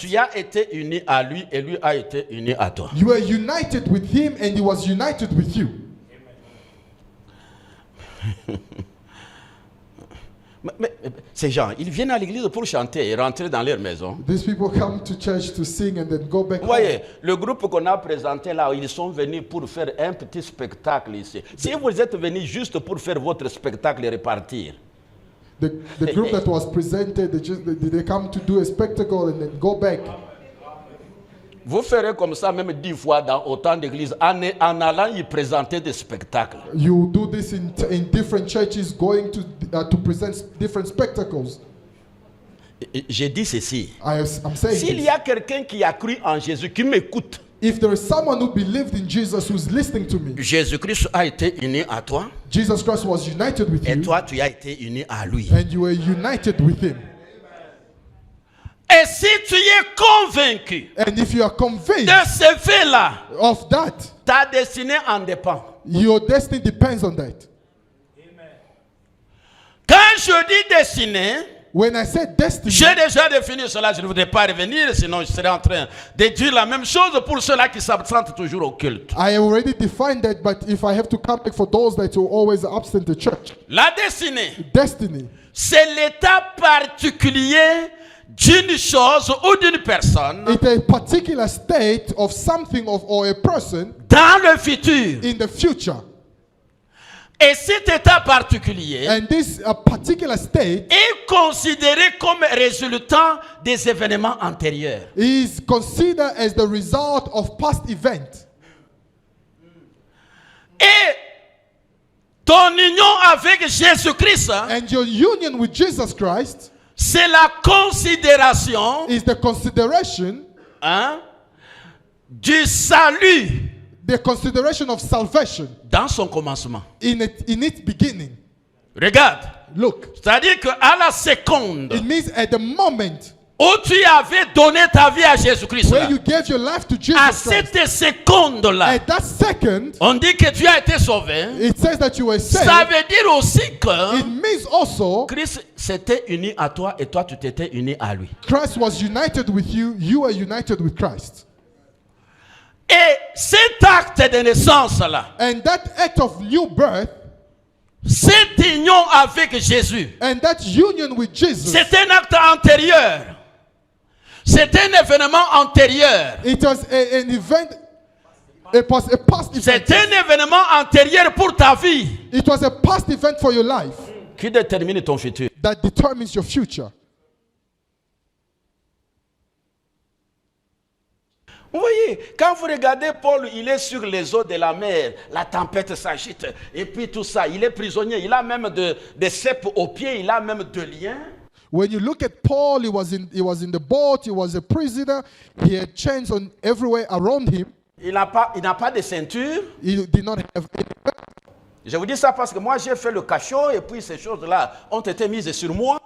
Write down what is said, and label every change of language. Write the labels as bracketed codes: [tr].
[fr] tu as été uni à lui et lui a été uni à toi. [en] you were united with him and he was united with you. [fr] Mais ces gens, ils viennent à l'église pour chanter et rentrer dans leur maison. [en] These people come to church to sing and then go back [fr] Vous voyez, le groupe qu'on a présenté là, ils sont venus pour faire un petit spectacle ici. Si vous êtes venus juste pour faire votre spectacle et repartir, [en] The group that was presented, they come to do a spectacle and then go back. [fr] vous ferez comme ça même 10 fois dans autant d'églises en allant y présenter des spectacles. [en] You do this in different churches, going to present different spectacles. [fr] J'ai dit ceci. [en] I'm saying [fr] S'il y [en] this. [fr] a quelqu'un qui a cru en Jésus, qui m'écoute, [en] If there is someone who believed in Jesus who's listening to me, [fr] Jésus-Christ a été uni à toi [en] Jesus Christ was united with [fr] et [en] you, [fr] toi tu as été uni à lui. [en] and you were united with him. [fr] Et si tu es convaincu [en] And if you are convinced [fr] de ce fait-là, [en] of that, [fr] ta destinée en dépend. [en] your destiny depends on that. [fr] Quand je dis destinée, [en] When I said destiny, [fr] j'ai déjà défini cela, je ne voudrais pas revenir, sinon je serais en train de dire la même chose pour ceux-là qui s'absentent toujours au culte. [en] I already defined that, but if I have to come back for those that are always absent the church, [fr] La destinée, [en] destiny, [fr] c'est l'état particulier d'une chose ou d'une personne [en] it's a particular state of something or a person [fr] dans le futur. [en] in the future. [fr] Et cet état particulier [en] And this particular state [fr] est considéré comme résultant des événements antérieurs. [en] is considered as the result of past events. [fr] Et ton union avec Jésus-Christ, [en] And your union with Jesus Christ [fr] c'est la considération [en] is the consideration, [fr] du salut [en] the consideration of salvation [fr] dans son commencement. [en] in its beginning. [fr] Regarde, [en] Look, [fr] c'est-à-dire qu'à la seconde [en] it means at the moment [fr] où tu avais donné ta vie à Jésus-Christ, [en] where you gave your life to [fr] à [en] Jesus Christ, [fr] cette seconde-là, [en] at that second, [fr] on dit que tu as été sauvé. [en] it says that you were [fr] Ça [en] saved. [fr] veut dire aussi que [en] It means also [fr] Christ s'était uni à toi et toi tu t'étais uni à lui. [en] Christ was united with you, you were united with Christ. [fr] Et cet acte de naissance-là, [en] And that act of new birth [fr] cette union avec Jésus, [en] and that union with Jesus, [fr] c'est un acte antérieur. C'est un événement antérieur. [en] it was an event, it was a past [fr] C'est [en] event. [fr] un événement antérieur pour ta vie [en] It was a past event for your life [fr] qui détermine ton futur. [en] that determines your future. [fr] Vous voyez, quand vous regardez Paul, il est sur les eaux de la mer, la tempête s'agite, et puis tout ça, il est prisonnier, il a même des ceps aux pieds, il a même 2 liens. [en] When you look at Paul, he was in the boat, he was a prisoner, he had chains on everywhere around him. [fr] Il n'a pas de ceinture. [en] He did not have any. [fr] Je vous dis ça parce que moi j'ai fait le cachot et puis ces choses-là ont été mises sur moi.